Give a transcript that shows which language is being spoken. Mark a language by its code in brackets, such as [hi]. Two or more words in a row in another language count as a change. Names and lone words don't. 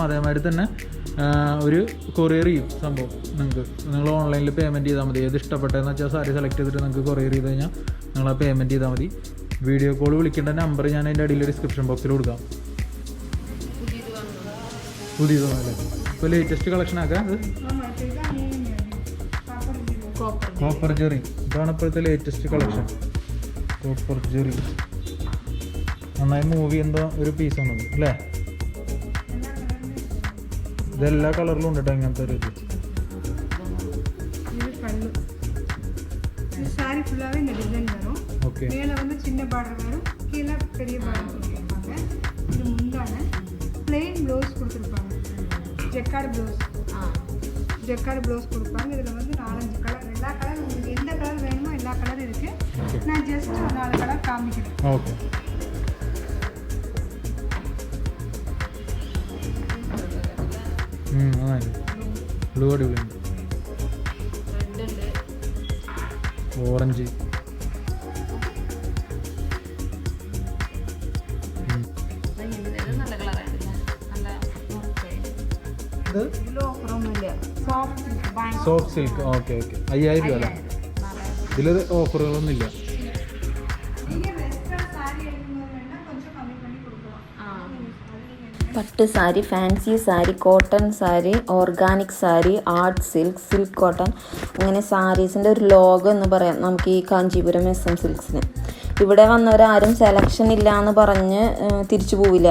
[ml] അതേമാതിരി തന്നെ ഒരു കൊറിയർ ചെയ്യും സംഭവം. നിങ്ങൾ ഓൺലൈനിൽ പേയ്മെൻറ്റ് ചെയ്താൽ മതി. ഏത് ഇഷ്ടപ്പെട്ടതെന്ന് വെച്ചാൽ സാരി സെലക്ട് ചെയ്തിട്ട് നിങ്ങൾക്ക് കൊറിയർ ചെയ്ത് കഴിഞ്ഞാൽ നിങ്ങൾ ആ പേയ്മെൻറ്റ് ചെയ്താൽ മതി. [en] video call [ml] വിളിക്കേണ്ട നമ്പർ ഞാൻ അതിൻ്റെ അടിയിൽ [en] description box [ml] കൊടുക്കാം. പുതിയതാണല്ലേ? ഇപ്പോൾ [en] latest collection [ml] ആക്കാം. അത് [ta] ஆமாம், இதுதான் நீங்க காப்பர் ஜெரி. [ml] കോപ്പർ ജെറി ഇതാണ് ഇപ്പോഴത്തെ [en] latest collection. [ml] കോപ്പർ ജെറി നന്നായി മൂവ് ചെയ്യുന്ന ഒരു പീസാണ് അല്ലേ? ഇതെല്ലാ കളറിലും ഉണ്ട് കേട്ടോ ഇങ്ങനത്തെ ഒരു ഇത്. [ta] இது பல்லு. இது சாரி ஃபுல்லாகவே இந்த டிசைன் வரும். [ml] ഓക്കെ, [ta] மேலே வந்து சின்ன பார்டர் வரும், கீழே பெரிய பார்டர் கொடுத்துருப்பாங்க. இது முந்தான [en] plain blouse [ta] கொடுத்துருப்பாங்க, [en] jacquard blouse. jacquard blouse [ta] கொடுப்பாங்க. இதில் வந்து 4-5 கலர், எல்லா கலர் உங்களுக்கு எந்த கலர் வேணுமோ எல்லா கலர் இருக்குது. நான் ஜஸ்ட் 4 கலர் காமிக்கிறேன். [ml] ഓക്കെ. ബ്ലൂ അടിപൊളിയുണ്ട്, ഓറഞ്ച്, നല്ല കളറായിട്ടില്ല, നല്ല ഇത് ഓഫറൊന്നുമില്ല. സോഫ്റ്റ് [en] soft silk. okay okay, [ml] 5000 രൂപ അല്ലേ? ഇതിൽ ഓഫറുകളൊന്നും ഇല്ല. [ta] நீங்கள் வெஸ்டர்ன் சாரி எடுக்கும்போது வேணால் கொஞ்சம் கம்மி பண்ணி கொடுக்கலாம். [ml] പട്ട് സാരി, ഫാൻസി സാരി, കോട്ടൺ സാരി, ഓർഗാനിക് സാരി, [en] art silk, silk cotton, [ml] അങ്ങനെ സാരീസിൻ്റെ ഒരു ലോകം എന്ന് പറയാം നമുക്ക് ഈ കാഞ്ചീപുരം SM സിൽക്സിന്. ഇവിടെ വന്നവരാരും സെലക്ഷൻ ഇല്ല എന്ന് പറഞ്ഞ് തിരിച്ചു പോവില്ല.